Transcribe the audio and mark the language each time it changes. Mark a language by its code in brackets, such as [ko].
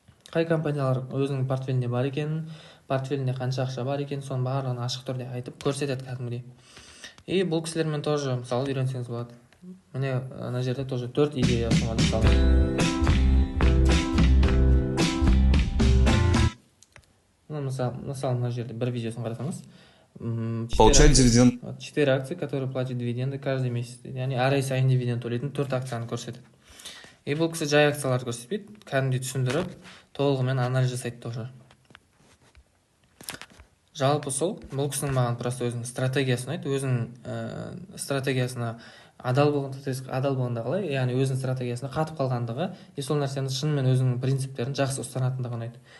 [kk] Қай компаниялар өзінің портфелінде бар екенін, портфелінде қанша ақша бар екенін, соның барлығын ашық түрде айтып көрсетеді кәдімгідей. И бұл кісілермен тоже мысалы үйренсеңіз болады. Міне ана жерде тоже 4 идея ұсынған мысалы. Мысалы мына жерде бір видеосын қарасаңыз, [ru] получать дивиденд. 4 акции, которые платят дивиденды каждый месяц. [kk] Яғни әр ай сайын дивиденд төлейтін 4 акцияны көрсетеді. И бұл кісі жай акцияларды көрсетпейді, кәдімгідей түсіндіріп, толығымен анализ жасайды тоже. Жалпы сол, бұл кісінің маған просто өзінің стратегиясын айтты, өзінің стратегиясына адал болғанда қалай, яғни өзінің стратегиясына қатып қалғандығы, и сол нәрсені шынымен өзінің принциптерін жақсы ұстанатындығын айтты.